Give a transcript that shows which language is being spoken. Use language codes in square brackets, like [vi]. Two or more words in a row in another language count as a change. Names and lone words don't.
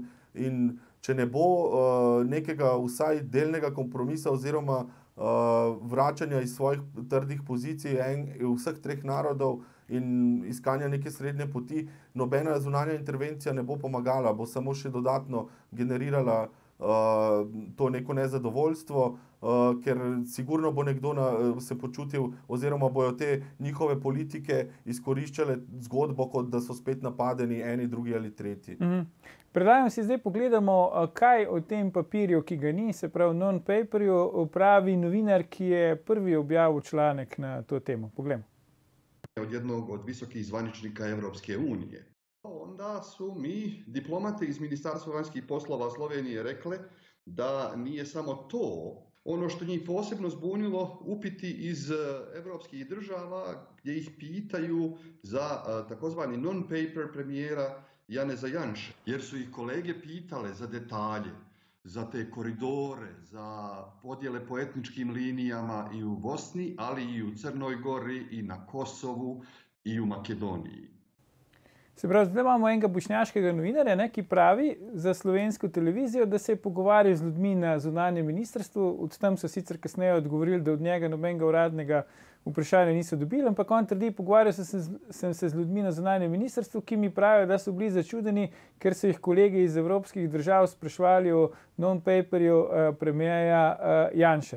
[sl] In če ne bo nekega vsaj delnega kompromisa oziroma vračanja iz svojih trdih pozicij vseh treh narodov in iskanja neke srednje poti, nobena zunanja intervencija ne bo pomagala, bo samo še dodatno generirala to neko nezadovoljstvo, ker sigurno bo nekdo se počutil oziroma bojo te njihove politike izkoriščale zgodbo, kot da so spet napadeni eni, drugi ali tretji. Predlagam si zdaj pogledamo, kaj o tem papirju, ki ga ni, se pravi non-paperju, pravi novinar, ki je prvi objavil članek na to temo. Poglejmo. [bs] Od jednog od visokih zvaničnika Evropske unije. Onda su mi diplomate iz Ministarstva vanjskih poslova Slovenije rekle da nije samo to Ono što njih posebno zbunilo, upiti iz evropskih država gdje ih pitaju za takozvani non-paper premijera Janeza Janše, jer su ih kolege pitale za detalje, za te koridore, za podjele po etničkim linijama i u Bosni, ali i u Crnoj Gori, i na Kosovu, i u Makedoniji. [sl] Se pravi, zdaj imamo enega bošnjaškega novinarja, ne, ki pravi za slovensko televizijo, da se je pogovarjal z ljudmi na zunanjem ministrstvu. Od tam so sicer kasneje odgovorili, da od njega nobenega uradnega vprašanja niso dobili, ampak on trdi, pogovarjal sem se z ljudmi na zunanjem ministrstvu, ki mi pravijo, da so bili začudeni, ker so jih kolegi iz evropskih držav spraševali o non-paperju premierja Janše.